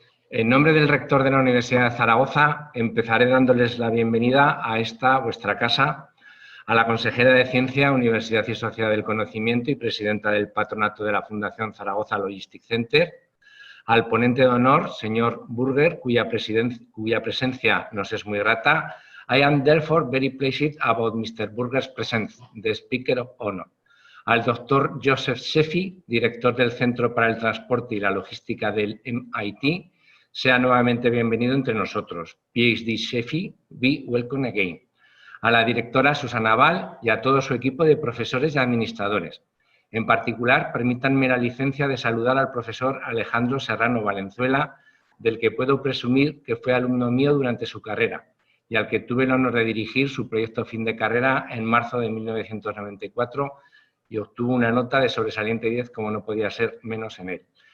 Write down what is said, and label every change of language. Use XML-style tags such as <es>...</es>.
<es>En nombre del rector de la Universidad de Zaragoza, empezaré dándoles la bienvenida a esta, vuestra casa, a la consejera de Ciencia, Universidad y Sociedad del Conocimiento y presidenta del patronato de la Fundación Zaragoza Logistics Center, al ponente de honor, señor GBurger, cuya presencia nos es muy grata.</es> <en>I am therefore very pleased about Mr. Burger's presence, the speaker of honor.</en> <es>Al doctor Joseph Sheffy, director del Centro para el Transporte y la Logística del MIT, sea nuevamente bienvenido entre nosotros.</es> <en>PhD Sheffy, be welcome again.</en> <es>A la directora Susana Val y a todo su equipo de profesores y administradores. En particular, permítanme la licencia de saludar al profesor Alejandro Serrano Valenzuela, del que puedo presumir que fue alumno mío durante su carrera y al que tuve el honor de dirigir su proyecto fin de carrera en marzo de 1994 y obtuvo una nota de sobresaliente 10, como no podía ser menos en él.</es>